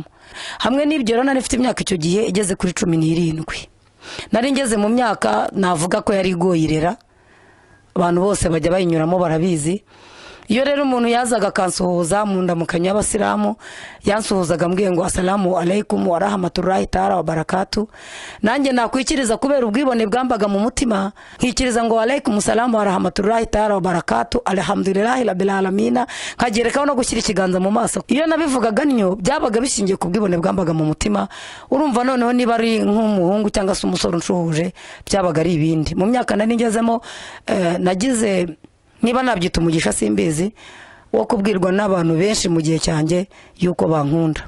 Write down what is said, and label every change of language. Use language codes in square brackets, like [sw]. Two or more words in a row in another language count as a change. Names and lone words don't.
[rw] Hamwe n'ibyo rero nari mfite imyaka icyo gihe igeze kuri 17. Nari ngeze mu myaka navuga ko yari igoyirera, abantu bose bajya bayinyuramo barabizi. Iyo rero umuntu yazaga kansuhuza mu ndamukanya y'abasilamu, yansuhuzaga mbwiye ngo [ar] السلام عليكم ورحمة الله تعالى وبركاته. [rw] Nanjye nakwikiriza kubera ubwibone bwambaga mu mutima, nkikiriza ngo [ar] عليكم السلام ورحمة الله تعالى وبركاته، الحمد لله رب العالمين, [rw] nkagerekaho no gushyira ikiganza mu maso. Iyo nabivugaga nyo byabaga bishingiye ku bwibone bwambaga mu mutima. Urumva noneho niba ari nk'umuhungu cyangwa se umusore unshuhuje byabaga ari ibindi. Mu myaka nari ngezemo nagize, niba nabyita umugisha simbizi, wo kubwirwa n'abantu benshi mu gihe cyanjye yuko bankunda.